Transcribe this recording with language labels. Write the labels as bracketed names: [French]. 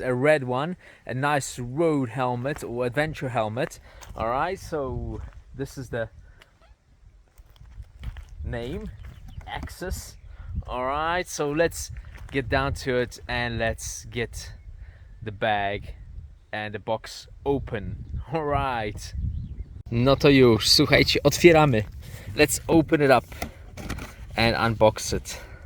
[English] A red one, a nice road helmet or adventure helmet. Alright, so this is the name, AXXIS. Alright, so let's get down to it and let's get the bag and the box open. Alright. [Polish] No to już, słuchajcie, otwieramy. [English] Let's open it up and unbox it.